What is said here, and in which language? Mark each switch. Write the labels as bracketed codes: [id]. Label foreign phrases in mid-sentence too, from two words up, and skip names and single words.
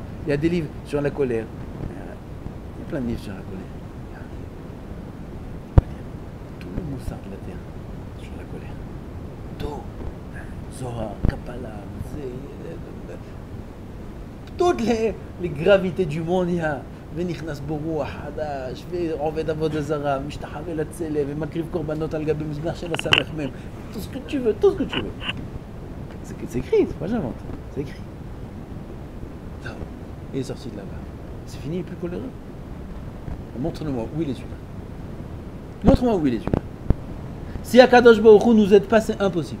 [fr] Il y a des livres sur la colère. Il y a plein de livres sur la colère. Tout le moussard de la terre. [he] Zohar, Kapala, [fr] toutes les gravités du monde, il y a [he] ונכנס ברוח חדש, ועובד עבודה זרה, משתחווה לצלם, ומקריב קורבנות על גבי מזבח של הסמך מם. [fr] tout ce que tu veux, tout ce que tu veux. C'est écrit, c'est pas j'invente, c'est écrit. Non, il est sorti de là-bas. C'est fini, il est plus coléreux. Montre-moi où il est celui-là. Montre-moi où il est celui-là. Si [he] הקדוש ברוך הוא [fr] nous aide pas, c'est impossible.